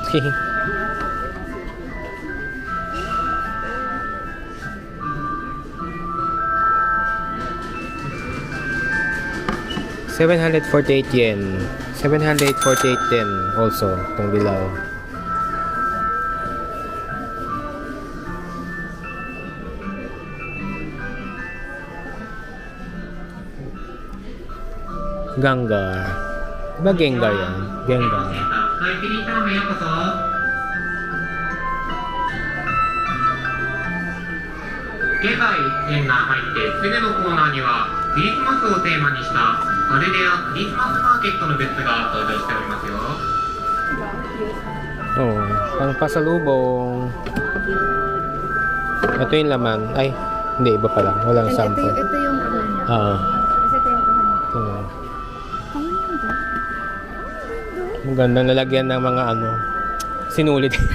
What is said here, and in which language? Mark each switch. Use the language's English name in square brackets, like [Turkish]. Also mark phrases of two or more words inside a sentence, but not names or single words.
[Filipino] ₱748. 748 din also itong dilaw. Gengar. Diba Gengar yan? Gengar. [Japanese] はい、ピリターメンようこそ。現在店が入ってすぐのコーナーにはクリスマスをテーマにしたパルデアクリスマスマーケットのグッズが登場しておりますよ。 [Filipino] Oh, pang pasalubong. Ito yung laman. Ay, hindi, iba pala. Walang sample. Ito yung ano niya. Oo. Kasi ito yung kahan. Ito. Ang ganda. Ang gandang nalagyan ng mga ano, sinulit.